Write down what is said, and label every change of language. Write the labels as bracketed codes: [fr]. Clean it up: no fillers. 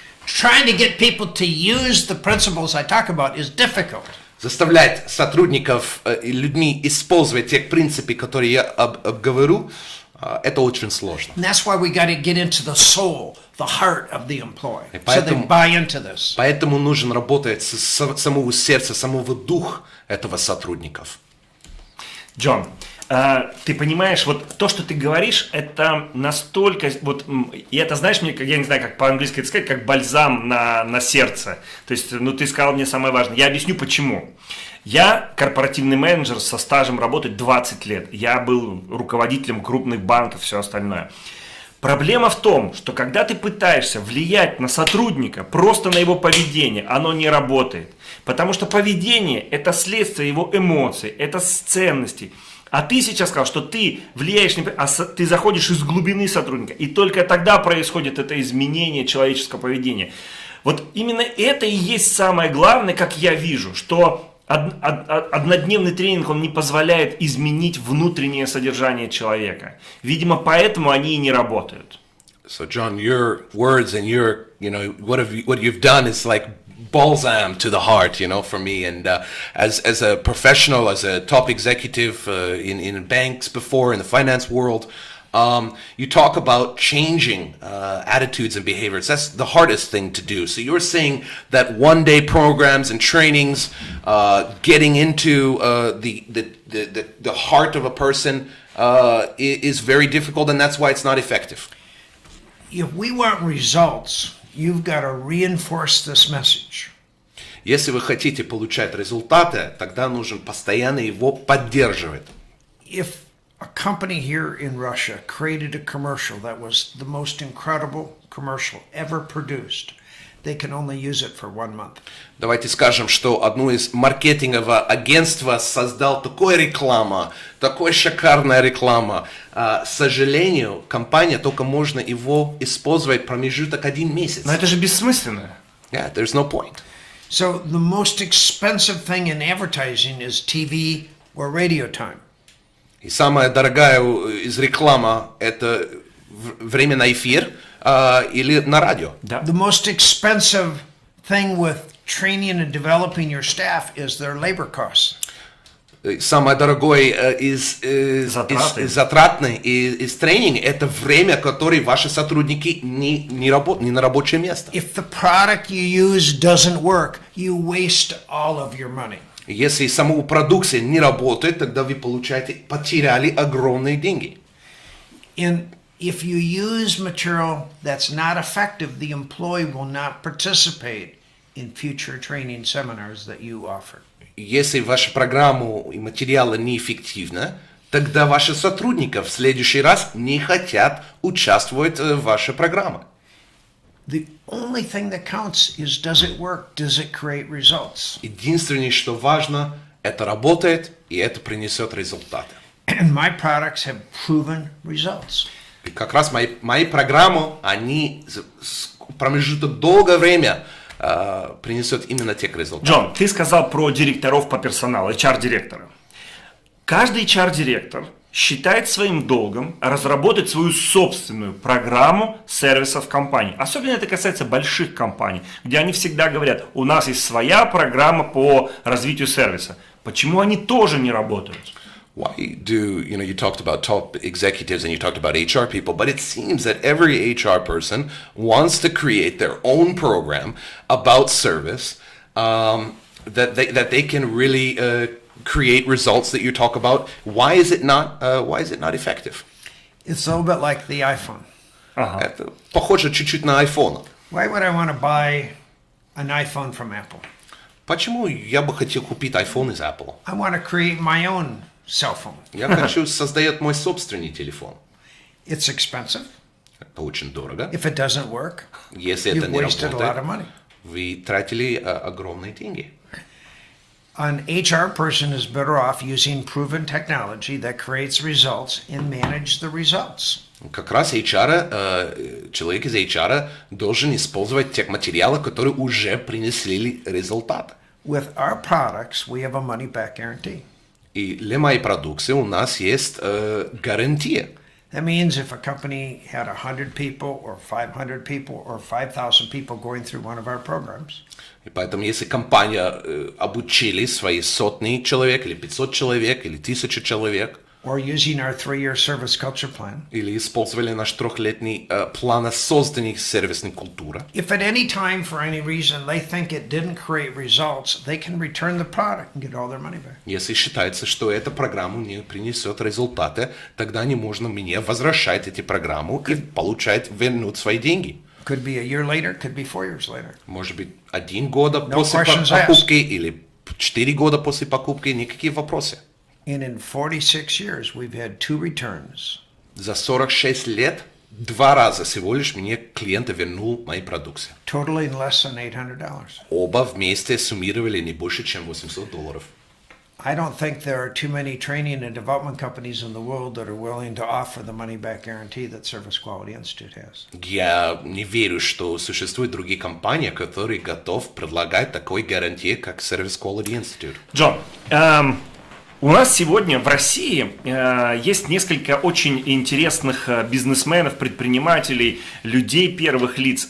[en] Trying to get people to use the principles I talk about is difficult. [ru] Заставлять сотрудников и людьми использовать те принципы, которые я обговорю, это очень сложно. [en] And that's why we got to get into the soul, the heart of the employee, so they buy into this. [ru] Поэтому нужно работать с самого сердца, самого духа этого сотрудников. Джон, ты понимаешь, вот то, что ты говоришь, это настолько, вот, и это, знаешь, мне, я не знаю, как по-английски это сказать, как бальзам на сердце. То есть, ну, ты сказал мне самое важное. Я объясню, почему. Я корпоративный менеджер со стажем работы 20 лет. Я был руководителем крупных банков, все остальное. Проблема в том, что когда ты пытаешься влиять на сотрудника, просто на его поведение, оно не работает. Потому что поведение – это следствие его эмоций, это ценностей. А ты сейчас сказал, что ты влияешь, ты заходишь из глубины сотрудника, и только тогда происходит это изменение человеческого поведения. Вот именно это и есть самое главное, как я вижу, что однодневный тренинг, он не позволяет изменить внутреннее содержание человека. Видимо, поэтому они и не работают. [en] So, John, your words and your, what you've done is like balsam to the heart, for me. And as a professional, as a top executive in banks before, in the finance world, you talk about changing attitudes and behaviors. That's the hardest thing to do. So you're saying that one-day programs and trainings, getting into the heart of a person is very difficult, and that's why it's not effective. If we want results, you've got to reinforce this message. [ru] Если вы хотите получать результаты, тогда нужно постоянно его поддерживать. [en] If a company here in Russia created a commercial that was the most incredible commercial ever produced, they can only use it for 1 month. [ru] Давайте скажем, что одно из маркетингового агентства создал такую рекламу, такая шикарная реклама. К сожалению, компания только можно его использовать промежуток 1 месяц. Но это же бессмысленно. [en] Yeah, there's no point. So the most expensive thing in advertising is TV or radio time. [ru] И самая дорогая из рекламы это время на эфир или на радио. Да. [en] The most expensive thing with training and developing your staff is their labor costs. [ru] Самое дорогое из затратной из тренинга это время, которое ваши сотрудники не на рабочее место. [en] If the product you use doesn't work, you waste all of your money. [ru] Если саму продукция не работает, тогда вы потеряли огромные деньги. [en] And if you use material that's not effective, the employee will not participate in future training seminars that you offer. [ru] Если ваша программа и материалы неэффективны, тогда ваши сотрудники в следующий раз не хотят участвовать в вашей программе. [en] The only thing that counts is does it work? Does it create results? [ru] Единственное, что важно, это работает и это принесет результаты. [en] And my products have proven results. [ru] И как раз мои программы, они промежуток долгое время принесет именно тех результатов. Джон, ты сказал про директоров по персоналу, HR-директора. Каждый HR-директор считает своим долгом разработать свою собственную программу сервисов компании. Особенно это касается больших компаний, где они всегда говорят, у нас есть своя программа по развитию сервиса. Почему они тоже не работают? [en] Why do, you talked about top executives and you talked about HR people, but it seems that every HR person wants to create their own program about service that they can really create results that you talk about. Why is it not effective? It's a little bit like the iPhone. [ru] Это похоже чуть-чуть на iPhone. [en] Why would I want to buy an iPhone from Apple? [ru] Почему я бы хотел купить iPhone из Apple? [en] I want to create my own cell phone. [ru] Я хочу создать мой собственный телефон. [en] It's expensive. [ru] Это очень дорого. [en] If it doesn't work, [ru] Если [en] you've [ru] это не [en] wasted a lot of [ru] работает, [en] money. [ru] вы тратили огромные деньги. [en] An HR person is better off using proven technology that creates results and manage the results. [ru] Как раз человек из HR должен использовать те материалы, которые уже принесли результат. [en] With our products, we have a money-back guarantee. [ru] И для моей продукции у нас есть гарантия. [en] That means if a company had 100 people or 500 people or 5,000 people going through one of our programs, [ru] И поэтому, если компания обучили свои сотни человек, или 500 человек, или 1000 человек, [en] or using our 3-year service culture plan, [ru] или использовали наш 3-летний план создания сервисной культуры, [en] if at any time for any reason they think it didn't create results, they can return the product and get all their money back. [ru] если считается, что эта программа не принесет результаты, тогда не можно мне возвращать эти программы и вернуть свои деньги. [en] Could be a year later, could be 4 years later. [ru] Может быть, 1 год [en] No [ru] после [en] questions [ru] покупки или 4 года после покупки, никакие вопросы. [en] And in 46 years, we've had 2 returns. [ru] За 46 лет 2 раза всего лишь мне клиенты вернул мои продукции. [en] Totaling less than $800. [ru] Оба вместе суммировали не больше, чем $800. [en] I don't think there are too many training and development companies in the world that are willing to offer the money-back guarantee that Service Quality Institute has. [ru] Я не верю, что существуют другие компании, которые готовы предлагать такой гарантии, как Service Quality Institute. Джон, у нас сегодня в России есть несколько очень интересных бизнесменов, предпринимателей, людей первых лиц.